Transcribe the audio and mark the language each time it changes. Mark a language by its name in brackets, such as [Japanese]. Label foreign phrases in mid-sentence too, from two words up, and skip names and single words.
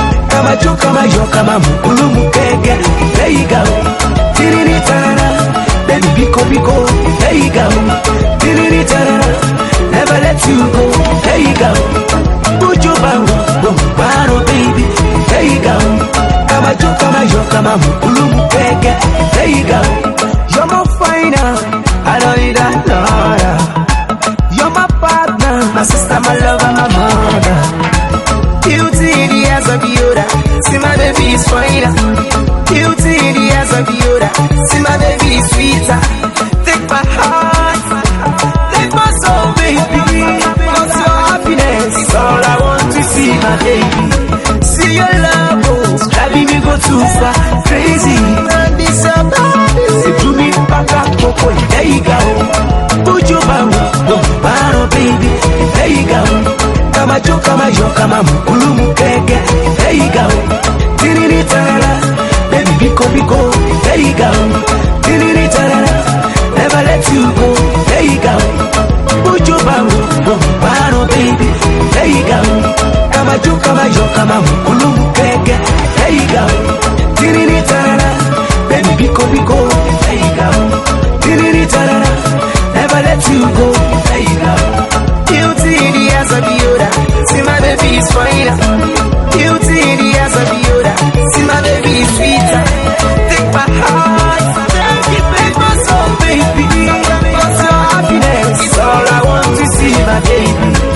[English] Come on, come on, come on, there you go. Baby, [Igbo] biko, biko, [English] there you go. Never let you go, there you go. Put your bum, oh, oh, baby, there you go. Come on, come on, come on, there you go. You're my finer, I don't need another. You're my partner, my sister, my lover, my mother. Beauty in the eyes of Yoda, see my baby is finer. Beauty in the eyes of Yoda, see my baby is sweeter. Take my heart, take my soul, baby. 'Cause your happiness is all I want to see, my baby. See your love, oh, it's driving me go too far, crazy. And this your body, say, "Do me back up, Coco, there you go." Put your power, oh, power, baby, there you go. Come on, jo, come on, yo, come on, mukulu, mukeke, there you go. Tinini, tarara, baby, [Igbo] biko, biko, [English] there you go. Tinini, tarara, never let you go, there you go. Put your power, oh, power, baby, there you go. Come on, jo, come on, yo, come on, mukulu, mukeke, there you go. Tinini, tarara, baby, [Igbo] biko, biko, [English] there you go. Tinini, tarara, never let you go, there you go. Beauty in the eyes of the other, see my baby is finer. Beauty in the eyes of the other, see my baby is sweeter. Take my heart, take it, take my soul, baby. 'Cause your happiness is all I want to see, my baby.